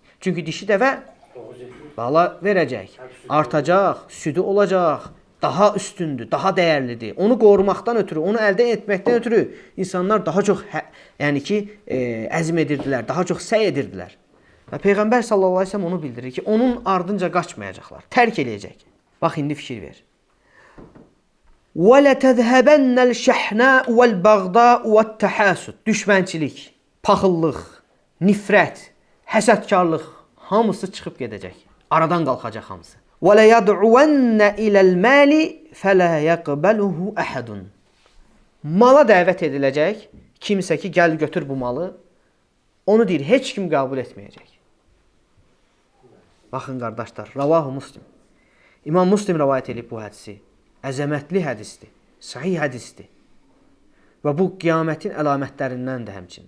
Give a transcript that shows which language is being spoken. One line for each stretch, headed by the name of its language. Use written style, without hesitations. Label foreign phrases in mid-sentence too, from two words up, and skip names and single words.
Azerbaijani: Çünki dişi dəvə bala verəcək, artacaq, südü olacaq, daha üstündür, daha dəyərlidir. Onu qorumaqdan ötürü, onu əldə etməkdən ötürü insanlar daha çox əzm edirdilər, daha çox səy edirdilər. Və Peyğəmbər
Arabic: صلى الله عليه وسلم
Azerbaijani: onu bildirir ki, onun ardınca qaçmayacaqlar, tərk eləyəcək. Bax, indi fikir ver.
Arabic: وَلَتَذْهَبَنَّ الشَّحْنَاءُ وَالْبَغْضَاءُ وَالتَّحَاسُدُ.
Azerbaijani: Düşmənçilik, paxıllıq, nifrət, həsədkarlıq hamısı çıxıb gedəcək. Aradan qalxacaq hamısı.
Arabic: وَلَيَدْعُوَنَّ إِلَى الْمَالِ فَلَا يَقْبَلُهُ أَحَدٌ.
Azerbaijani: Mala dəvət ediləcək kimsə ki, gəl götür bu malı, onu deyir, heç kim qəbul etməyəcək. Baxın, qardaşlar, Ravahu Muslim. İmam Muslim rəvayət edib bu hədisi. Əzəmətli hədisdir, sahih hədisdir. Və bu qiyamətin əlamətlərindəndir həmçinin.